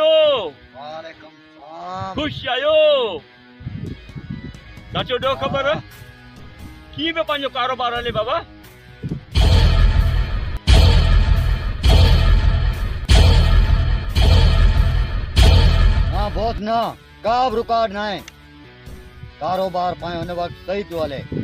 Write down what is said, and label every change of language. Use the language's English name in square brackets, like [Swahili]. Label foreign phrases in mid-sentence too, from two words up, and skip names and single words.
[Sindhi] वालेकुम सलाम खुश आयो साथियो ॾियो ख़बर कीअं पियो पंहिंजो कारोबार हले बाबा ना बहुत ना का बि रुकावट ना आहे कारोबार पाए हुन वक़्तु सही पियो हले